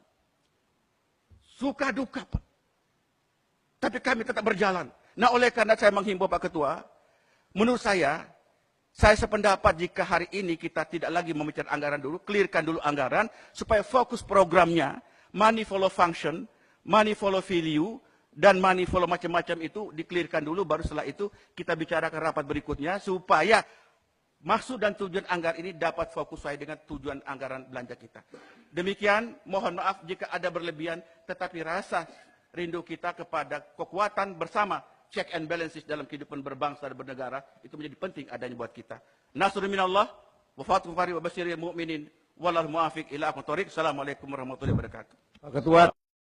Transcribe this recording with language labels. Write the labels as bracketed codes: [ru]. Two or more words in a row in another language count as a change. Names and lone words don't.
[id] Suka duka, Pak. Tapi kami tetap berjalan. Nah, oleh karena saya menghimbau Pak Ketua, menurut saya sependapat jika hari ini kita tidak lagi membicarakan anggaran dulu, clearkan dulu anggaran, supaya fokus programnya, [en] money follow function, money follow value, [id] dan [en] money follow [id] macam-macam itu di-clearkan dulu, baru setelah itu kita bicarakan rapat berikutnya, supaya maksud dan tujuan anggaran ini dapat fokus sesuai dengan tujuan anggaran belanja kita. Demikian, mohon maaf jika ada berlebihan, tetapi rasa rindu kita kepada kekuatan bersama, [en] check and balances [id] dalam kehidupan berbangsa dan bernegara, itu menjadi penting adanya buat kita. [ar] نصر من الله, وفتح قريب وبشر المؤمنين والله الموفق إلى أقوم الطريق. السلام عليكم ورحمة الله وبركاته. [id] Pak Ketua.